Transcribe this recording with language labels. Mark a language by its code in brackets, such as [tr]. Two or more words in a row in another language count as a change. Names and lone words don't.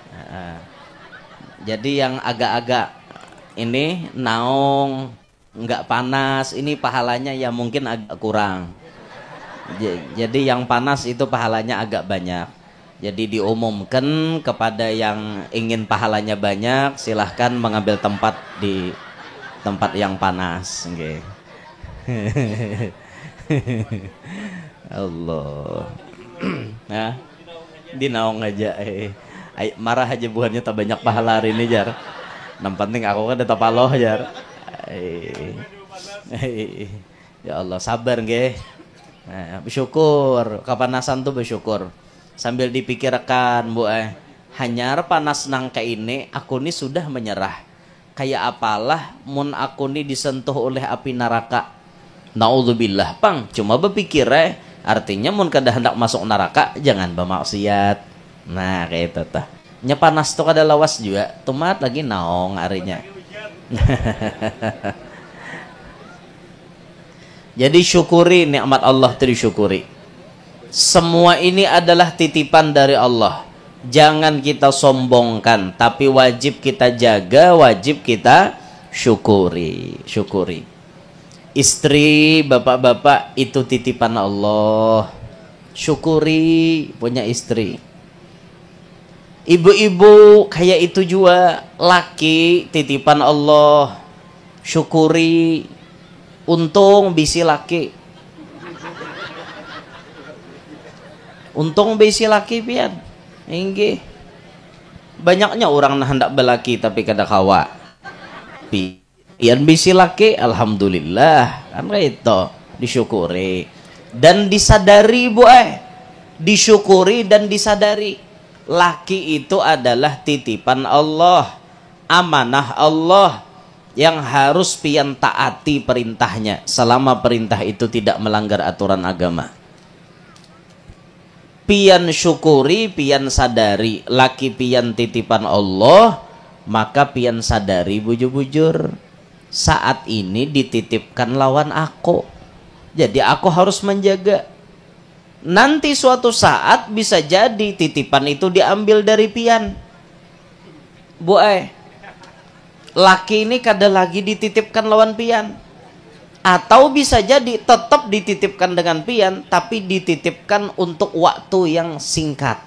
[id] Jadi yang agak-agak ini naung, nggak panas, ini pahalanya ya mungkin agak kurang. Jadi yang panas itu pahalanya agak banyak. Jadi diumumkan kepada yang ingin pahalanya banyak, silahkan mengambil tempat di tempat yang panas. Okay. Allah. [bjn] Nah, di naung aja. Marah aja buahnya tak banyak pahala hari ini jar. Yang penting aku kan tetap Allah jar. [id] Ya Allah sabar nggih. Nah, bersyukur. Kepanasan tuh bersyukur. Sambil dipikirkan Bu [bjn] hanyar panas nang kayak ini [id] aku ini sudah menyerah. Kayak apalah mun aku ini disentuh oleh api neraka. [bjn] Naudzubillah pang. [id] Cuma berpikir artinya mun kada hendak masuk neraka jangan bermaksiat. [bjn] Nah kayak itu tah. Nya panas tuh kada lawas juga. Tomat lagi naong arinya. [id] Jadi syukuri nikmat Allah itu disyukuri. Semua ini adalah titipan dari Allah. Jangan kita sombongkan, tapi wajib kita jaga, wajib kita syukuri. Syukuri. Istri, bapak-bapak itu titipan Allah. Syukuri punya istri. Ibu-ibu kayak itu juga, laki titipan Allah. Syukuri. [bjn] Untung bisi laki. Untung bisi laki pian. Inggih. Banyaknya orang nah hendak belaki tapi kada kawa. Pian bisi laki alhamdulillah. [id] Kan itu disyukuri dan disadari Bu disyukuri dan disadari. Laki itu adalah titipan Allah, amanah Allah yang harus pian taati perintahnya selama perintah itu tidak melanggar aturan agama. [bjn] Pian syukuri, pian sadari laki pian titipan Allah, maka pian sadari bujur-bujur saat ini dititipkan lawan aku. [id] Jadi aku harus menjaga. Nanti suatu saat bisa jadi titipan itu diambil dari pian. [bjn] Bu laki ini kada lagi dititipkan lawan pian. [id] Atau bisa jadi tetap dititipkan dengan pian, tapi dititipkan untuk waktu yang singkat.